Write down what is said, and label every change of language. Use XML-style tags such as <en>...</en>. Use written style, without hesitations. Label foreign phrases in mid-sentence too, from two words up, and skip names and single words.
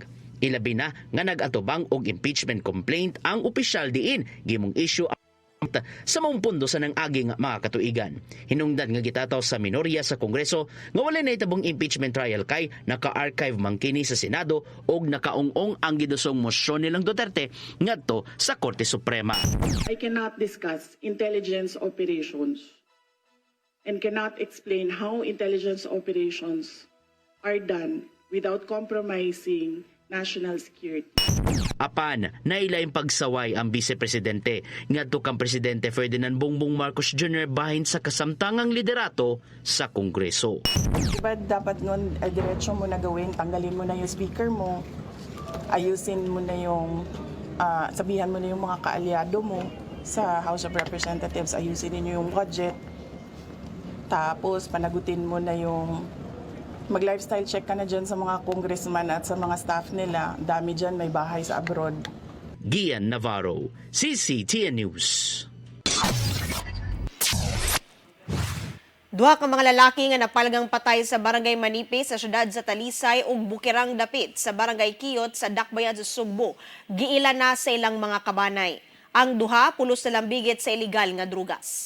<ceb>Ilabi na nga nag-atubang og</ceb> <en>impeachment complaint</en> <ceb>ang opisyal diin gimong issue sa maong pundo sa nang-aging mga katuigan. Hinungdan nga gitataw sa minorya sa Kongreso nga wala na itabong</ceb> <en>impeachment trial</en> <ceb>kay naka-archive man kini sa Senado og nakaungong ang gidusong mosyon nilang Duterte ngadto sa Korte Suprema.</ceb> <en>I cannot discuss intelligence operations and cannot explain how intelligence operations are done without compromising national security.</en> <ceb>Apan, nailaing pagsaway ang Vice Presidente ngadto kang Presidente Ferdinand Bongbong Marcos Jr. bahin sa kasamtangang liderato sa Kongreso.</ceb> <tl>Diba dapat nun, diretso mo na gawin, tanggalin mo na yung speaker mo, ayusin mo na yung, sabihan mo na yung mga kaalyado mo sa House of Representatives, ayusin niyo yung budget, tapos panagutin mo na yung mag-</tl> <en>lifestyle check</en> <tl>ka na dyan sa mga congressman at sa mga staff nila. Dami dyan, may bahay sa abroad. Gian Navarro, CCTN News.</tl> <ceb>Duha ka mga lalaki nga napalgang patay sa Barangay Manipis sa syudad sa Talisay ug Bukirang Dapit sa Barangay Kiyot sa Dakbayan sa Sugbo. Giila na sa ilang mga kabanay. Ang duha pulos na lambigit sa iligal nga drugas.</ceb>